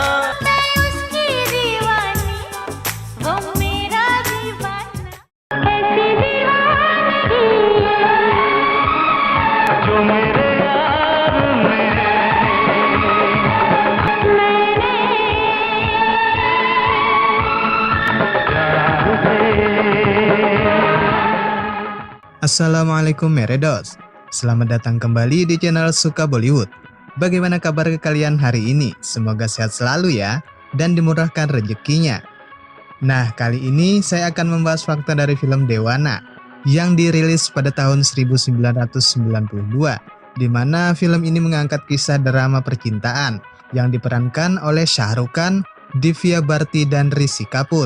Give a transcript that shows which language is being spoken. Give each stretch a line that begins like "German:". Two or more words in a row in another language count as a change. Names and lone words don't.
Hindi: मैं उसकी दीवानी वो मेरा दीवाना कैसी दीवानगी जो मेरे यार में मैंने प्यार से।
Indonesian: Assalamualaikum Meredos. Selamat datang kembali di channel Suka Bollywood. Bagaimana kabar kalian hari ini? Semoga sehat selalu ya, dan dimurahkan rezekinya. Nah, kali ini saya akan membahas fakta dari film Dewana yang dirilis pada tahun 1992, di mana film ini mengangkat kisah drama percintaan yang diperankan oleh Shah Rukh Khan, Divya Bharti, dan Rishi Kapoor.